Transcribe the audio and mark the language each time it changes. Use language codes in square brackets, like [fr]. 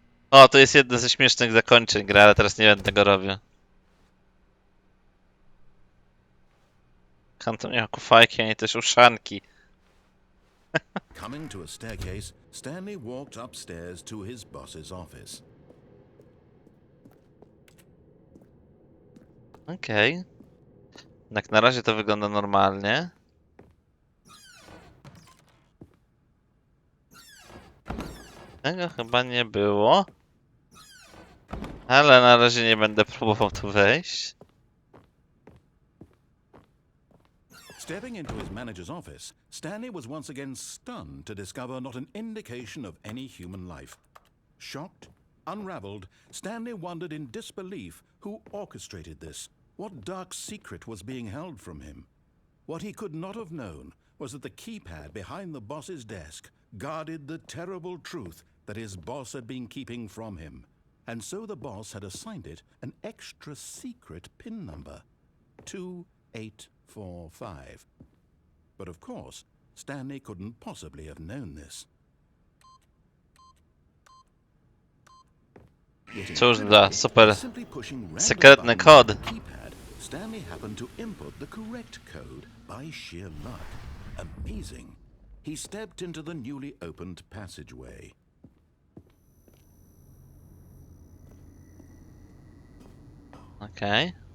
[pl] O, to jest jedno ze śmiesznych zakończeń gry, ale teraz nie będę tego robił. Kanton miał kufajki, a nie też uszanki. [en] Coming to a staircase, Stanley walked upstairs to his boss's office. [pl] Okej. Jak na razie to wygląda normalnie. Tego chyba nie było. Ale na razie nie będę próbował tu wejść. [en] Stepping into his manager's office, Stanley was once again stunned to discover not an indication of any human life. Shocked, unraveled, Stanley wondered in disbelief who orchestrated this. What dark secret was being held from him? What he could not have known was that the keypad behind the boss's desk guarded the terrible truth that his boss had been keeping from him. And so the boss had assigned it an extra secret PIN number. 2845. But of course, Stanley couldn't possibly have known this. [pl] Cóż za super sekretny kod. [en] Stanley happened to input the correct code by sheer luck. Amazing. He stepped into the newly opened passageway. [pl] Okej.